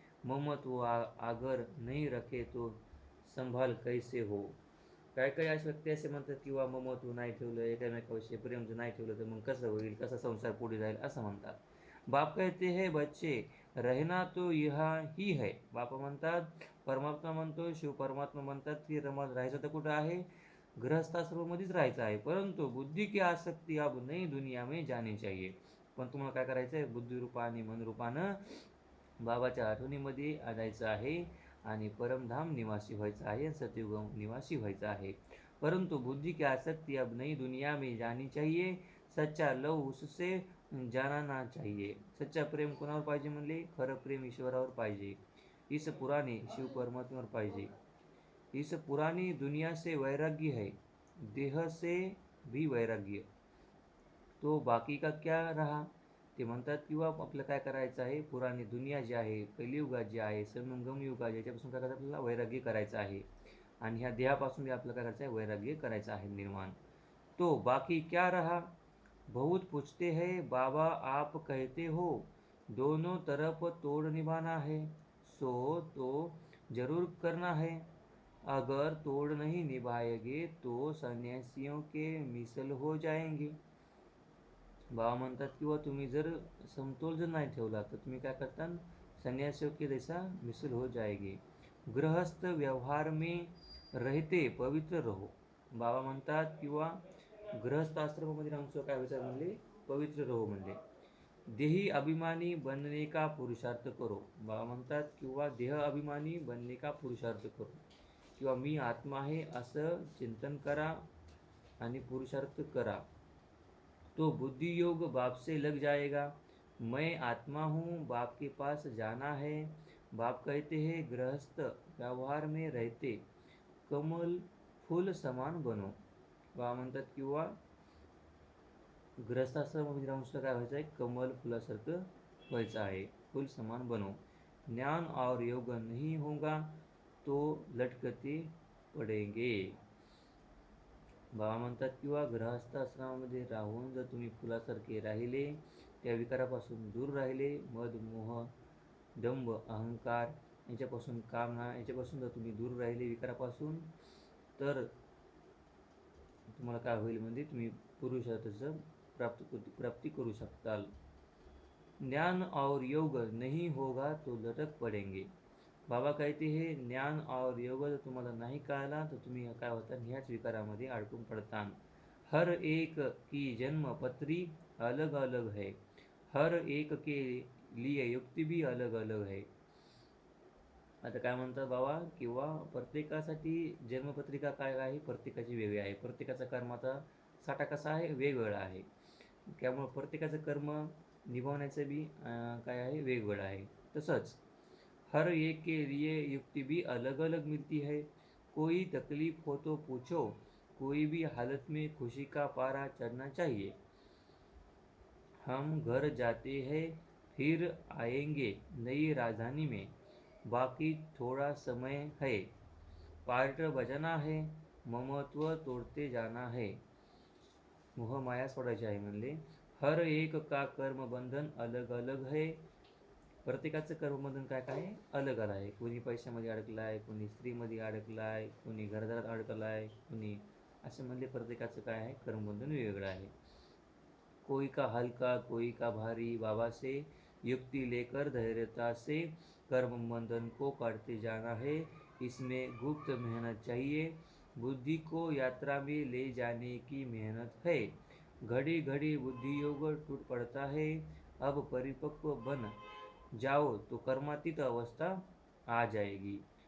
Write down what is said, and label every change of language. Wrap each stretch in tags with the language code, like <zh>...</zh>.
<hi>ममत्व आगर नहीं रखे तो संभाल कैसे हो.</hi> <mr>काय काय असे व्यक्ती असे म्हणतात किंवा ममत्व नाही ठेवलं, एकामेकाविषयी प्रेम जर नाही ठेवलं तर मग कसं होईल, कसा संसार पुढे जाईल असं म्हणतात.</mr> <hi>बाप कहते हैं बच्चे रहना तो यहाँ ही है.</hi> <mr>बापा म्हणतात, परमात्मा म्हणतो, शिव परमात्मा म्हणतात की राहायचं तर कुठं आहे, गृहस्थाश्रममध्येच राहायचं आहे, परंतु</mr> <hi>बुद्धी की आसक्ती अब नई दुनिया में जानी चाहिए.</hi> <mr>पण तुम्हाला काय करायचं आहे, बुद्धिरूपा आणि मनरूपानं बाबाच्या आठवणीमध्ये जायचं आहे आणि परमधाम निवासी व्हायचं आहे, सतयुग निवासी व्हायचं आहे.</mr> <hi>परंतु बुद्धि की आसक्ति अब नई दुनिया में जानी चाहिए. सच्चा लव उससे जाना चाहिए.</hi> <mr>सच्चा प्रेम कोणावर पाहिजे म्हणले, खरं प्रेम ईश्वरावर पाहिजे, इस पुराने शिव परमात्म्यावर पाहिजे.</mr> <hi>इस पुरानी दुनिया से वैराग्य है, देह से भी वैराग्य, तो बाकी का क्या रहा.</hi> <mr>ते म्हणतात किंवा आपलं काय करायचं आहे, पुराणी दुनिया जी आहे, कलियुगात जी आहे, संगम युगात याच्यापासून काय करायचं आपल्याला वैराग्य करायचं आहे. आणि ह्या देहापासून आपलं काय करायचं आहे, वैराग्य करायचं आहे निर्माण.</mr> <hi>तो बाकी क्या रहा. बहुत पूछते हैं बाबा आप कहते हो दोनों तरफ तोड़ निभाना है, सो तो जरूर करना है. अगर तोड़ नहीं निभाएंगे तो सन्यासियों के मिसल हो जाएंगे.</hi> <mr>बाबा म्हणतात किंवा तुम्ही जर समतोल जर नाही ठेवला तर तुम्ही काय करता,</mr> <hi>संन्यासियों के जैसा मिसल हो जाएगी. गृहस्थ व्यवहार में रहते पवित्र रहो.</hi> <mr>बाबा म्हणतात किंवा गृहस्थ आश्रमामध्ये राहून काय विचार म्हणले,</mr> <hi>पवित्र रहो</hi> <mr>म्हणले.</mr> <hi>देही अभिमानी बनने का पुरुषार्थ करो.</hi> <mr>बाबा म्हणतात किंवा</mr> <hi>देह अभिमानी बनने का पुरुषार्थ करो,</hi> <mr>किंवा मी आत्मा आहे असं चिंतन करा आणि पुरुषार्थ करा.</mr> <hi>तो बुद्धि योग बाप से लग जाएगा. मैं आत्मा हूँ, बाप के पास जाना है. बाप कहते हैं गृहस्थ व्यवहार में रहते कमल फूल समान बनो.</hi> <mr>बाबा म्हणतात किंवा गृहस्थाश्रमामध्ये राहून सुद्धा काय व्हायचं आहे, कमल फुलासारखं व्हायचं आहे,</mr> <hi>फुल समान बनो. ज्ञान और योग नहीं होगा तो लटकते पडेंगे.</hi> <mr>बाबा म्हणतात किंवा गृहस्थ आश्रमामध्ये राहून जर तुम्ही फुलासारखे राहिले, त्या विकारापासून दूर राहिले, मद मोह दंभ अहंकार यांच्यापासून, कामना याच्यापासून जर तुम्ही दूर राहिले विकारापासून, तर तुम्हाला काय होईल, म्हणजे तुम्ही पुरुषार्थाचं प्राप्ती करू शकताल.</mr> <hi>ज्ञान और योग नहीं होगा तो लटक पडेंगे.</hi> <mr>बाबा</mr> <hi>कहते हे</hi> <mr>ज्ञान और योग जर तुम्हाला नाही कळला तर तुम्ही काय होता, ह्याच विकारामध्ये अडकून पडता.</mr> <hi>हर एक की जन्मपत्री अलग अलग है, हर एक के लिए युक्ती भी अलग अलग है.</hi> <mr>आता काय म्हणतात बाबा, किंवा प्रत्येकासाठी जन्मपत्रिका काय आहे, प्रत्येकाची वेगळी आहे. प्रत्येकाचा कर्माचा साठा कसा आहे, वेगवेगळा आहे. त्यामुळे प्रत्येकाचं कर्म निभावण्याचं बी काय आहे, वेगवेगळं आहे.</mr> <hi>तसंच हर एक के लिए युक्ति भी अलग अलग मिलती है. कोई तकलीफ हो तो पूछो, कोई भी हालत में खुशी का पारा चढ़ना चाहिए. हम घर जाते हैं फिर आएंगे नई राजधानी में, बाकी थोड़ा समय है. पार्ट बजाना है, ममत्व तोड़ते जाना है.</hi> <mr>मोह माया सोडायची आहे म्हणले.</mr> <hi>हर एक का कर्म बंधन अलग अलग है.</hi> <mr>प्रत्येकाचं कर्मबंधन काय काय आहे, अलग अलग आहे. कोणी पैशामध्ये अडकला आहे, कोणी स्त्रीमध्ये अडकला आहे, कोणी घरदारात अडकला आहे, कोणी असे म्हणले. प्रत्येकाचं काय आहे, कर्मबंधन वेगवेगळं आहे.</mr> <hi>कोई का हल्का कोई का भारी. बाबा से युक्ति लेकर धैर्यता से कर्म बंधन को काटते जाना है. इसमें गुप्त मेहनत चाहिए, बुद्धि को यात्रा में ले जाने की मेहनत है. घड़ी घड़ी बुद्धि योग टूट पड़ता है. अब परिपक्व बन जाओ तो कर्मातीत अवस्था आ जाएगी.</hi>